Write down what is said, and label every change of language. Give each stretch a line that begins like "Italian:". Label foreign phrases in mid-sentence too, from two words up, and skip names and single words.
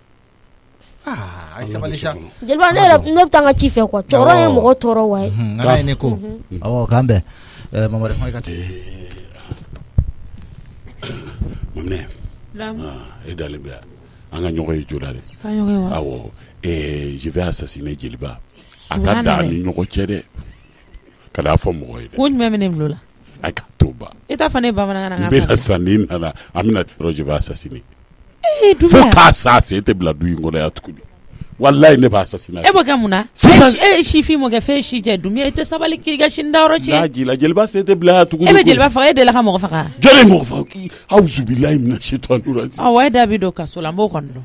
Bambara: ayi sabali sa. jeliba ne bɛ taa n ka ci fɛ quoi cɛkɔrɔba ye mɔgɔ tɔɔrɔ wa ye. ala ye ne ko awɔ k'an bɛn mamari kuma i ka ten. maminɛ e dalen bɛ yan. an ka ɲɔgɔn ye joona de. awɔ
French: je vais assassiner
Bambara: jeliba a ka da ni ɲɔgɔn cɛ dɛ ka n'a fɔ mɔgɔ ye dɛ. ko jumɛn bɛ ne bolo la. a ka to ban. e t'a fɔ ne bamanankan na. n bɛna sisan n'i nana an bɛna
French: je vais assassiner.
Bambara: fo k'a sa sen tɛ bila du in kɔnɔ yan tuguni walayi ne b'a assassiner. e b'o kɛ mun na. sisan e sifin mɔ kɛ fɛn si jɛ dun e tɛ sabali k'i ka sini dayɔrɔ cɛ. n'a jila jeliba sen tɛ bila yan tuguni. e bɛ jeliba faga e delila ka mɔgɔ faga. jɔnni mɔgɔ faga
Arabic: أعوذ بالله من الشيطان الرجيم.
Bambara: awɔ e da bi don kaso la n b'o kɔni dɔn.